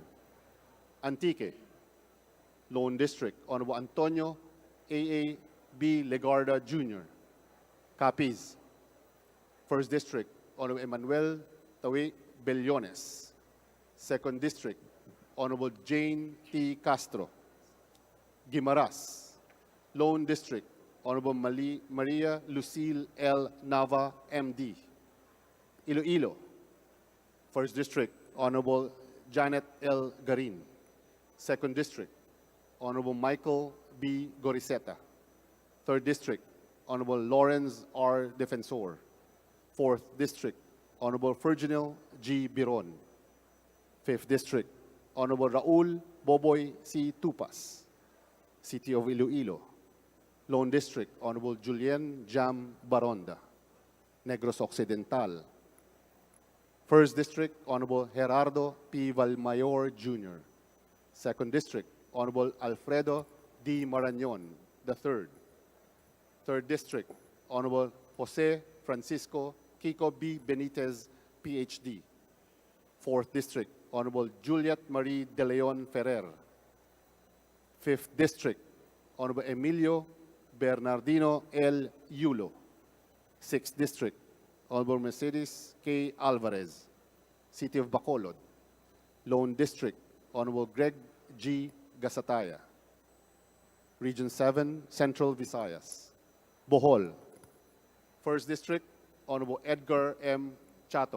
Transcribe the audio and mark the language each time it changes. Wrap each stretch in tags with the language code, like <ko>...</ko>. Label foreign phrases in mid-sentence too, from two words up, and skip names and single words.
<en>Antique, Lone District, Honorable Antonio A. B. Legarda Jr. Capiz. First District, Honorable Emmanuel Tawi Bellones. Second District, Honorable Jane T. Castro. Guimaras. Lone District, Honorable Maria Lucille L. Nava, MD. Iloilo. First District, Honorable Janet L. Garin. Second District, Honorable Michael B. Goriseta. Third District, Honorable Lawrence R. Defensor. Fourth District, Honorable Virginil G. Biron. Fifth District, Honorable Raul Boboy C. Tupas, City of Iloilo. Lone District, Honorable Julien Jam Baronda, Negros Occidental. First District, Honorable Gerardo P. Valmayor Jr. Second District, Honorable Alfredo D. Marañon III. Third District, Honorable Jose Francisco Kiko B. Benitez, PhD. Fourth District, Honorable Juliet Marie De Leon Ferrer. Fifth District, Honorable Emilio Bernardino L. Yulo. Sixth District, Honorable Mercedes K. Alvarez, City of Bacolod. Lone District, Honorable Greg G. Gasataya. Region 7, Central Visayas. Bohol. First District, Honorable Edgar M. Chato.</en>